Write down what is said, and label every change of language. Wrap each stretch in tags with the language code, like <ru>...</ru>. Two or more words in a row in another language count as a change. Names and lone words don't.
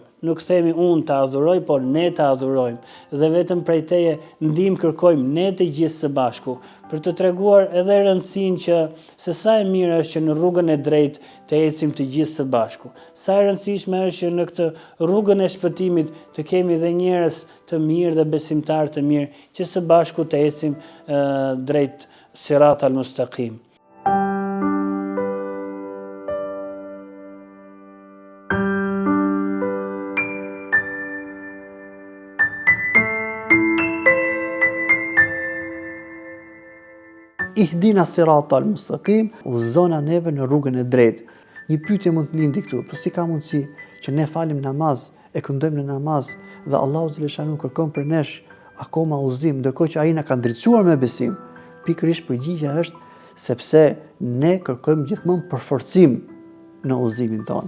<sq>Nuk themi unë të adhuroj, por ne të adhurojmë. Dhe vetëm prej teje ndihmë kërkojmë ne të gjithë së bashku, për të treguar edhe rëndësinë që se sa e mirë është që në rrugën e drejtë të ecim të gjithë së bashku. Sa e rëndësishme është që në këtë rrugën e shpëtimit të kemi dhe njerëz të mirë dhe besimtar të mirë, që së bashku të ecim drejt</sq> <ar>صراط المستقيم. اهدنا الصراط المستقيم,</ar> <sq>udhëzona neve në rrugën e drejtë. Një pyetje mund të lindi këtu, po si ka mundësi që ne falim namaz, e këndojmë në namaz dhe Allahu xhaleshanu kërkon për nesh akoma udhëzim, ndërkohë që ai na ka ndriçuar me besim? Pikërisht përgjigjja është sepse ne kërkojmë gjithmonë përforcim në udhëzimin tonë.</sq>